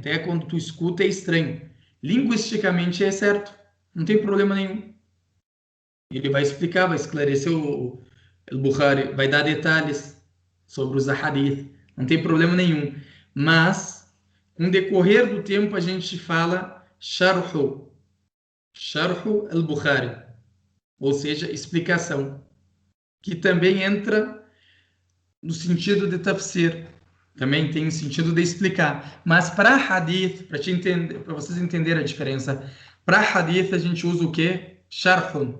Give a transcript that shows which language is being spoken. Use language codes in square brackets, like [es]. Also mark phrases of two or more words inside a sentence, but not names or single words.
[pt] Até quando tu escuta é estranho. Linguisticamente é certo. Não tem problema nenhum. Ele vai explicar, vai esclarecer o Al-Bukhari, vai dar detalhes sobre os ahadith. Não tem problema nenhum. Mas, com o decorrer do tempo, a gente fala [ar] شرح البخاري, [pt] ou seja, explicação, que também entra no sentido de tafsir, também tem o sentido de explicar. Mas para hadith, para vocês entenderem a diferença, para hadith a gente usa o quê? Sharhun.